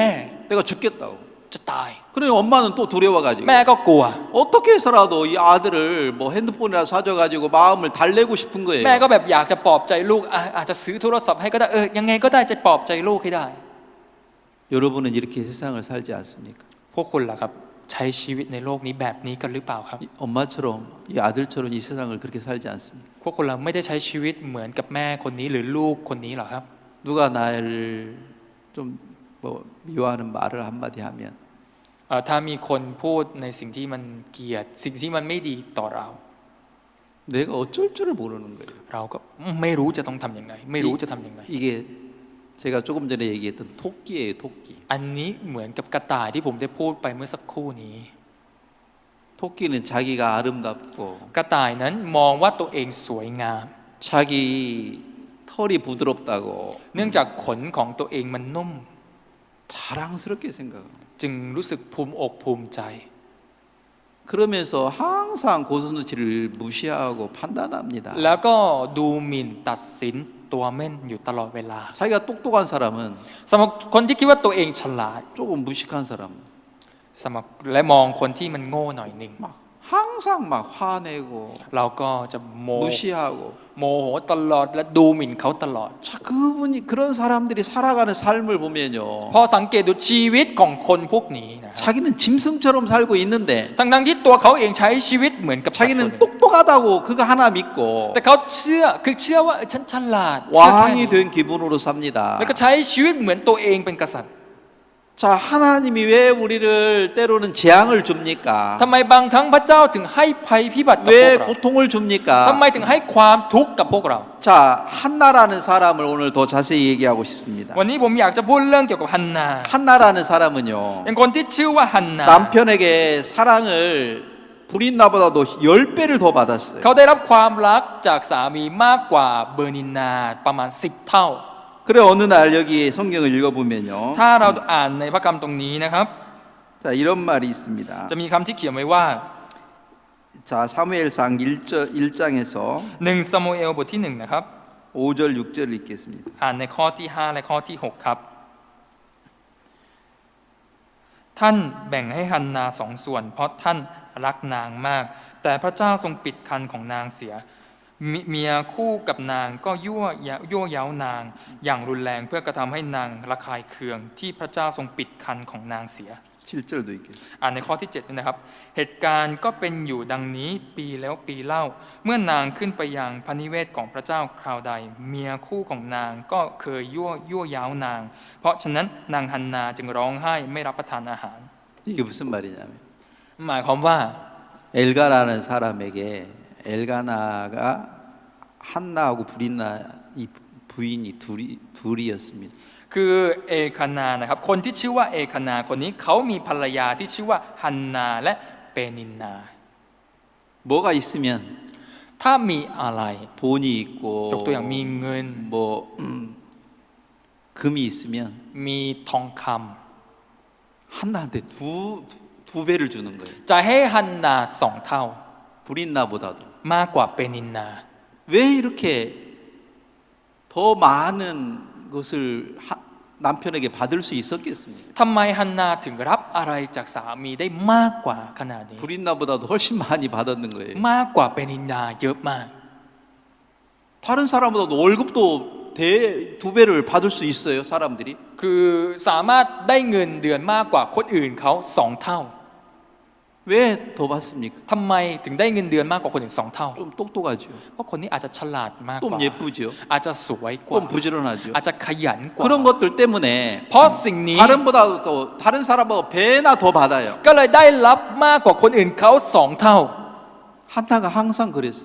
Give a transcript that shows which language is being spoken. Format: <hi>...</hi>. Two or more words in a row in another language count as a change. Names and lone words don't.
<ko>내가 죽겠다고.</ko> <th>จะตาย</th> <ko>그러니 엄마는 또 두려워가지고</ko> <th>แม่ก็กลัว</th> <ko>어떻게 해서라도 이 아들을 뭐 핸드폰이라 사줘가지고 마음을 달래고 싶은 거예요.</ko> <th>แม่ก็แบบอยากจะปลอบใจลูกอาจจะซื้อโทรศัพท์ให้ก็ได้ยังไงก็ได้จะปลอบใจลูกให้ได้</th> <ko>여러분은 이렇게 세상을 살지 않습니까?</ko> <th>พวกคุณล่ะครับใช้ชีวิตในโลกนี้แบบนี้กันหรือเปล่าครับ</th> <ko>이 엄마처럼 이 아들처럼 이 세상을 그렇게 살지 않습니까?</ko> <th>พวกคุณเราไม่ได้ใช้ชีวิตเหมือนกับแม่คนนี้หรือลูกคนนี้หรอครับ</th> <ko>누가 나를 좀 뭐 미워하는 말을 한마디 하면</ko> <th>ถ้ามีคนพูดในสิ่งที่มันเกลียดสิ่งที่มันไม่ดีต่อเรา</th> <ko>내가 어쩔 줄을 모르는 거예요.</ko> <th>เราก็ไม่รู้จะต้องทำยังไง ไม่รู้จะทำยังไง</th> <ko>이게 제가 조금 전에 얘기했던 토끼예요, 토끼.</ko> <th>อันนี้เหมือนกับกระต่ายที่ผมได้พูดไปเมื่อสักครู่นี้</th> <ko>토끼는 자기가 아름답고</ko> <th>กระต่ายนั้นมองว่าตัวเองสวยงาม</th> <ko>자기 털이 부드럽다고</ko> <th>เนื่องจากขนของตัวเองมันนุ่ม</th> <ko>자랑스럽게 생각합니다.</ko> <th>จึงรู้สึกภูมิอกภูมิใจ</th> <ko>그러면서 항상 고슴도치를 무시하고 판단합니다.</ko> <th>แล้วก็ดูหมิ่นตัดสินตัวเม่นอยู่ตลอดเวลา</th> <ko>자기가 똑똑한 사람은</ko> <th>สำหรับคนที่คิดว่าตัวเองฉลาด</th> <ko>조금 무식한 사람</ko> <th>สำหรับและมองคนที่มันโง่หน่อยหนึ่ง</th> <ko>막 항상 막 화내고</ko> <th>เราก็จะโม</th> <ko>무시하고</ko> <th>โโหตลอดและดูหมิ่นเขาตลอด</th> <ko>자 그분이 그런 사람들이 살아가는 삶을 보면요</ko> <th>พอสังเกตดูชีวิตของคนพวกนี้นะ</th> <ko>자기는 짐승처럼 살고 있는데</ko> <th>ทั้งที่ตัวเขาเองใช้ชีวิตเหมือนกับสัตว์ตัวหนึ่ง</th> <ko>자기는 똑똑하다고 그거 하나 믿고</ko> <th>แต่เขาเชื่อว่าฉันฉลาดเชื่อแค่</th> <ko>왕이</ko> <th>นี้</th> <ko>된 기분으로 삽니다</ko> <th>แล้วก็ใช้ชีวิตเหมือนตัวเองเป็นกษัตริย์</th> <ko>자 하나님이 왜 우리를 때로는 재앙을 줍니까</ko> <th>ทำไมบางครั้งพระเจ้าถึงให้ภัยพิบัติกับพว</th> <ko>왜</ko> <th>กเรา</th> <ko>고통을</ko> <th>ทำ</th> <ko>줍니까</ko> <th>ไมถึงให้ความทุกข์กับพวกเรา</th> <ko>자 한나라는 사람을 오늘 더 자세히 얘기하고 싶습니다</ko> <th>วันนี้ผมอยากจะพูดเรื่องเกี่ยวกับฮันนา</th> <ko>한나라는 사람은요</ko> <th>เป็นคนที่ชื่อว่าฮันนา</th> <ko>남편에게 사랑을 브린나보다도 10배를 더 받았어요</ko> <th>เขาได้รับความรักจากสามีมากกว่าเบอร์นินนาประมาณ10 เท่า</th> <ko>그래 어느 날 여기 성경을 읽어보면요</ko> <th>ถ้าเราอ่านในพระคัมภีร์ตรงนี้นะครับ</th> <ko>자 이런 말이 있습니다</ko> <th>จะมีคำที่เขียนไว้ว่า</th> <ko>자 사무엘상 1장에서</ko> <th>1 ซามูเอลบทที่1นะครับ</th> <ko>5절 6절 읽겠습니다</ko> <th>อ่านในข้อที่5และข้อที่6ครับท่านแบ่งให้ฮันนา2 ส่วนเพราะท่านรักนางมากแต่พระเจ้าทรงปิดคันของนางเสียเมียคู่กับนางก็ยั่วเย้านางอย่างรุนแรงเพื่อกระทำให้นางระคายเคืองที่พระเจ้าทรงปิดคันของนางเสีย</th> <ko>7절도 읽겠습니다</ko> <th>อ่านในข้อที่7ด้วยนะครับเหตุการณ์ก็เป็นอยู่ดังนี้ปีแล้วปีเล่าเมื่อนางขึ้นไปยังพระนิเวศของพระเจ้าคราวใดเมียคู่ของนางก็เคยยั่วเย้านางเพราะฉะนั้นนางฮันนาจึงร้องไห้ไม่รับประทานอาหาร</th> <ko>이게 무슨 말이냐면</ko> <th>หมายความว่า</th> <ko>엘가라는 사람에게 엘가나가 한나하고 브린나 이 부인이 둘이었습니다</ko> <th>คือเอคานานะครับคนที่ชื่อว่าเอคานาคนนี้เขามีภรรยาที่ชื่อว่าฮันนาและเปนินนา</th> <ko>뭐가 있으면</ko> <th>ถ้ามีอะไร</th> <ko>돈이 있고</ko> <th>ยกตัวอย่างมีเงิน</th> <ko>뭐 금이 있으면</ko> <th>มีทองค</th> <ko>한나한테 두 배를 주는 거예요</ko> <th>ำจะให้ฮันนา2 เท่า</th> <ko>브린나보다도</ko> <th>มากกว่าเปนินนา</th> <ko>왜 이렇게 더 많은 것을 남편에게 받을 수 있었겠습니까?</ko> <th>ทำไมฮันนาถึงรับอะไรจากสามีได้มากกว่าขนาดนี้</th> <ko>브린나보다도 훨씬 많이 받았는 거예요</ko> <th>มากกว่าเปนินนาเยอะมาก</th> <ko>다른 사람보다도 월급도 두 배를 받을 수 있어요 사람들이</ko> <th>คือสามารถได้เงินเดือนมากกว่าคนอื่นเขา2 เท่า</th> <ko>왜 더 받습니까?</ko> <th>ทำไมถึงได้เงินเดือนมากกว่าคนอื่น2 เท่า</th> <ko>좀 똑똑하죠</ko> <th>เพราะคนนี้อาจจะฉลาดมากก</th> <ko>좀</ko> <th>ว่า</th> <ko>예쁘죠</ko> <th>อาจจะสวยกว่า</th> <ko>좀 부지런하죠</ko> <th>อาจจะขยันกว่า</th> <ko>그런 것들 때문에</ko> <th>เพราะสิ่งนี้</th> <ko>다른 사람보다 배나 더 받아요</ko> <th>ก็เลยได้รับมากกว่าคนอื่นเขา2 เท่า</th> <ko>한나가 항상 그랬어요</ko>